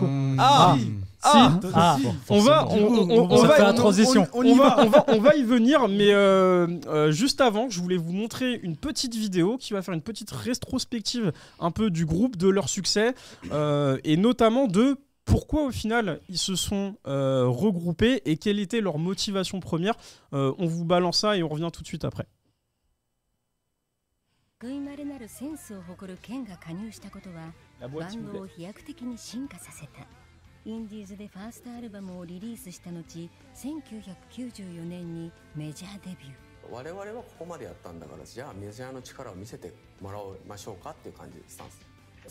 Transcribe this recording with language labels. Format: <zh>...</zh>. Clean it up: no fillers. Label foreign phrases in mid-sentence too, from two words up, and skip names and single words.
<fr>On va y venir, mais juste avant, je voulais vous montrer une petite vidéo qui va faire une petite rétrospective un peu du groupe, de leur succès, et notamment de pourquoi au final ils se sont regroupés et quelle était leur motivation première. On vous balance ça et on revient tout de suite après.</fr> <ja>類まれなるセンスを誇るケンが加入したことはバンドを飛躍的に進化させた。インディーズでファーストアルバムをリリースした後、1994年にメジャーデビュー。我々はここまでやったんだから、じゃあメジャーの力を見せてもらいましょうかっていう感じでスタンス。</ja>